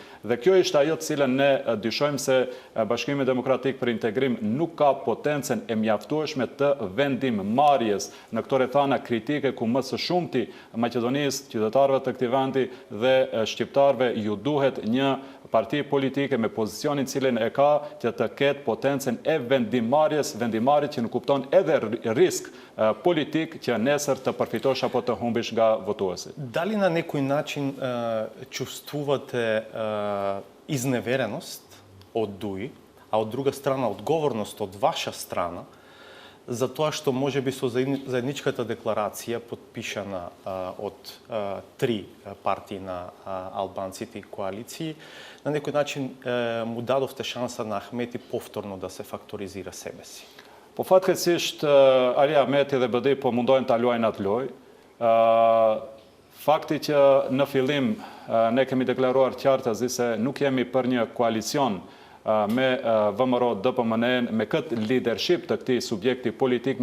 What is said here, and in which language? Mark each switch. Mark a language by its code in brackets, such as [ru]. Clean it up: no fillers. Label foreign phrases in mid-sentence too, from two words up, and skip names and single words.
[sq] Dhe kjo ishte ajo të cilën ne dyshojmë se Bashkimi Demokratik për Integrim nuk ka potencën e mjaftueshme të vendimmarrjes në këto rrethana kritike ku më së shumti Maqedonisë, qytetarëve të këtij vendi dhe shqiptarëve ju duhet një parti politike me pozicionin cilin e ka që të ketë potencën e vendimmarrjes që nuk kupton edhe risk politik që nesër të përfitosh apo të humbish nga votuesit. [mk] Дали на некој начин чувствувате изневереност од ДУИ, а од друга страна одговорност од ваша страна, за тоа што можеби со заедничката декларација подпишана од три партии на албанците и коалиции, на некој начин му дадовте шанса на Ахмети повторно да се факторизира себе си? [sq] Po fatkeqësisht Ali Ahmeti dhe BD po mundohen ta luajnë atë lojë. Fakti që në fillim ne kemi deklaruar qartë se nuk jemi për një koalicion me VMRO DPMN, me këtë leadership të këtij subjekti politik,